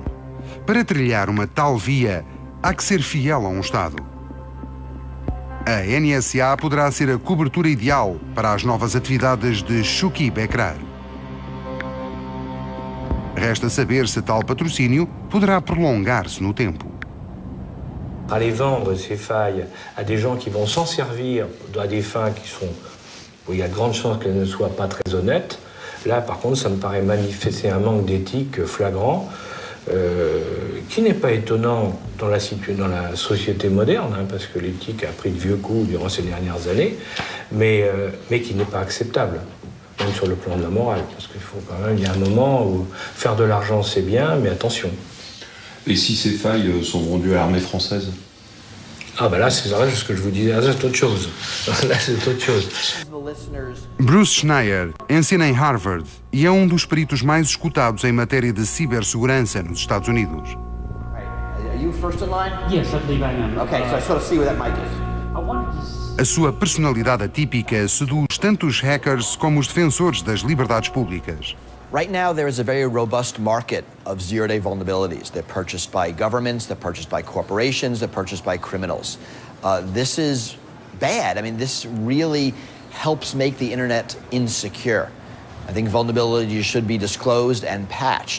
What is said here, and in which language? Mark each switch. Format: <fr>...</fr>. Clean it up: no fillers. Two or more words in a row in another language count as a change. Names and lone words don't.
<pt>Para trilhar uma tal via, há que ser fiel a um Estado. A NSA poderá ser a cobertura ideal para as novas atividades de Chouki Bekrar. Resta saber se tal patrocínio poderá prolongar-se no tempo.</pt> <fr>Aller vendre ces failles à des gens qui vont s'en servir à des fins où il y a de grandes chances qu'elles ne soient pas très honnêtes, là par contre ça me paraît manifester un manque d'éthique flagrant qui n'est pas étonnant dans la société moderne, hein, parce que l'éthique a pris de vieux coups durant ces dernières années, mais qui n'est pas acceptable, même sur le plan de la morale, parce qu'il faut quand même, il y a un moment où faire de l'argent c'est bien, mais attention. Et si ces failles sont vendues à l'armée française? Ah ben là, c'est ce que je vous disais, là c'est autre chose. Là c'est autre chose.</fr> <pt>Bruce Schneier ensina em Harvard e é dos peritos mais escutados em matéria de cibersegurança nos Estados Unidos.</pt> <en>Are you first in line? Yes, I believe I am. Okay, so I sort of see where that mic is.</en> <pt>A sua personalidade atípica seduz tanto os hackers como os defensores das liberdades públicas.</pt> <en>Right now, there is a very robust market of zero-day vulnerabilities. They're purchased by governments, they're purchased by corporations, they're purchased by criminals. This is bad. I mean, this really helps make the internet insecure. I think vulnerabilities should be disclosed and patched.</en>